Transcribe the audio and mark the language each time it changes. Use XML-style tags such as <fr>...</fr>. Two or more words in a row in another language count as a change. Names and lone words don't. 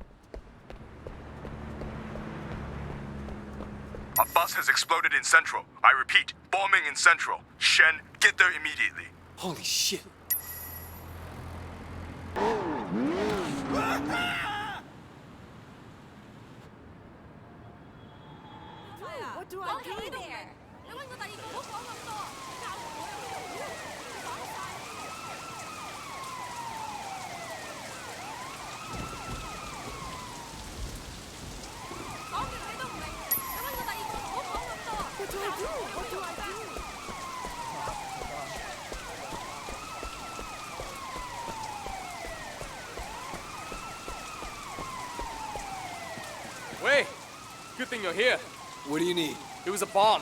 <en>A bus has exploded in Central. I repeat, bombing in Central. Shen, get there immediately. Holy shit. What do I do there?</en> <yue>你揾個第二個，唔好講咁多，教我又講晒。講極你都唔明，你揾個第二個，唔好講咁多。</yue> <en>What do I do? What do I do? Wait! Good thing you're here. What do you need? It was a bomb.</en>